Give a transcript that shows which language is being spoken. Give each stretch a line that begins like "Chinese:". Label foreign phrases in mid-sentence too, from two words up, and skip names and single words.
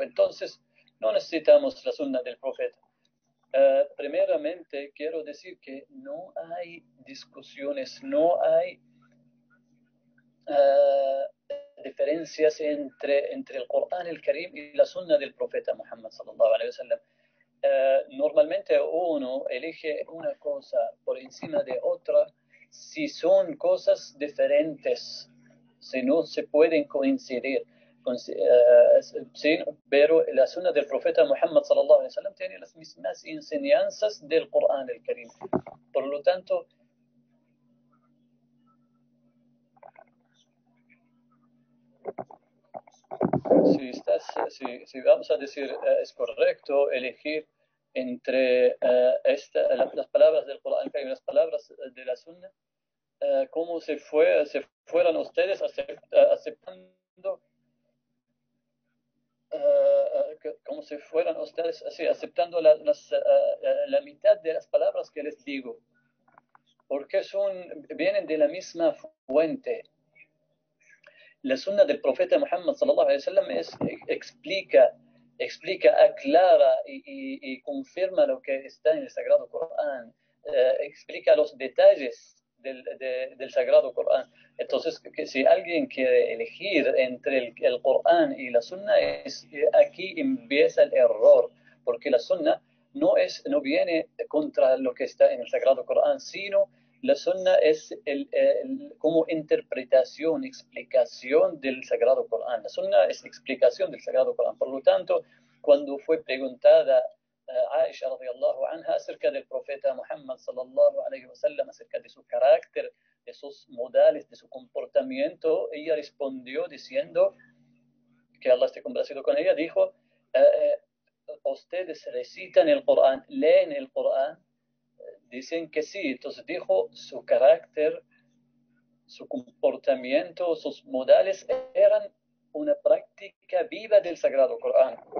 Spanish: Entonces, no necesitamos la sunna del profeta. Primeramente, quiero decir que no hay discusiones, no hay diferencias entre el Corán el Karim y la sunna del profeta Muhammad
Arabic: صلى الله عليه وسلم.
Spanish: Normalmente uno elige una cosa por encima de otra si son cosas diferentes, si no se pueden coincidir. Sí, pero la sunna del profeta Muhammad
Arabic: صلى الله عليه وسلم
Spanish: tiene las mismas enseñanzas del Corán el Karim. Por lo tanto, si vamos a decir es correcto elegir entre las palabras del Corán y las palabras de la Sunna, ¿cómo se fueran ustedes aceptando como si fueran ustedes así, aceptando la mitad de las palabras que les digo? Porque vienen de la misma fuente. La sunna del profeta Muhammad
Arabic: صلى الله عليه وسلم
Spanish: explica, aclara y confirma lo que está en el Sagrado Corán, explica los detalles del Sagrado Corán. Entonces, si alguien quiere elegir entre el Corán y la sunna, aquí empieza el error, porque la sunna no viene contra lo que está en el Sagrado Corán, sino la sunna es como interpretación, explicación del Sagrado Corán. La sunna es explicación del Sagrado Corán. Por lo tanto, cuando fue preguntada Aisha
Arabic: رضي الله عنها
Spanish: acerca del profeta Muhammad
Arabic: صلى الله عليه وسلم,
Spanish: acerca de su carácter, de sus modales, de su comportamiento, ella respondió diciendo, que Allah esté complacido con ella, dijo, ustedes recitan el Corán, leen el Corán. Dicen que sí. Entonces dijo, su carácter, su comportamiento, sus modales eran una práctica viva del Sagrado Corán.